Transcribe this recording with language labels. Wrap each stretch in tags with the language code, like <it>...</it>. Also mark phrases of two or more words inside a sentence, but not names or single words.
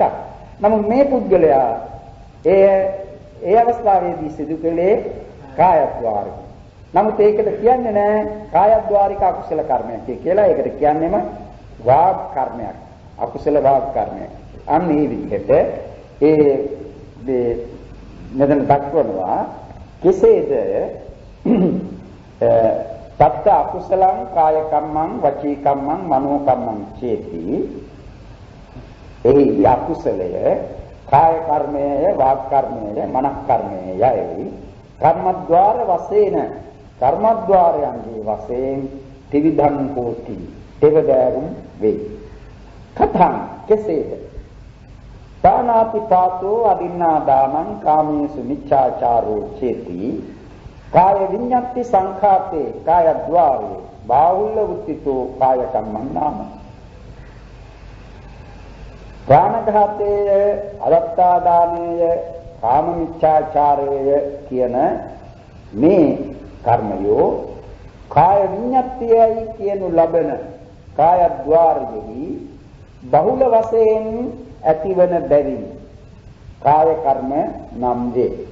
<si>නමුත් මේ පුද්ගලයා ඒ අවස්ථාවේදී සිදු කළේ කායද්්වාරික. නමුත් ඒකට කියන්නේ නැහැ කායද්්වාරික අකුසල කර්මයක් කියලා. ඒකට කියන්නේම වාග් කර්මයක්. අකුසල වාග් කර්මයක්. අන්න මේ විදිහට මෙතන දක්වනවා කෙසේද</si> <pi>තත්ත අකුසලං කාය කම්මං වචී කම්මං මනෝ කම්මං චේති.</pi> <si>එහි අකුසලය කාය කර්මය, වාග් කර්මය, මනස් කර්මය යයි කර්මද්වාර වශයෙන් කර්මද්වාරයන්ගේ වශයෙන්</si> <pi>ත්‍රිවිධං හෝති.</pi> <si>දෙවදෑරුම් වේ. කතං කෙසේද?</si> <pi>දානාති පාතෝ අදින්නා දානං කාමේසු මිච්ඡාචාරෝ චේති. කාය විඤ්ඤාති සංඛාතේ කායද්්වාරේ බාහුල්‍ය උත්තිතෝ කාය කම්මං නාම.</pi> <si>ප්‍රාණඝාතේය, අදත්තා දානේය, කාම මිච්ඡාචාරේය කියන මේ කර්මයෝ කාය විඤ්ඤාතියයි කියනු ලබන කායද්්වාරයෙහි බහුල වශයෙන් ඇතිවන බැවින් කාය කර්ම නම් වේ.</si>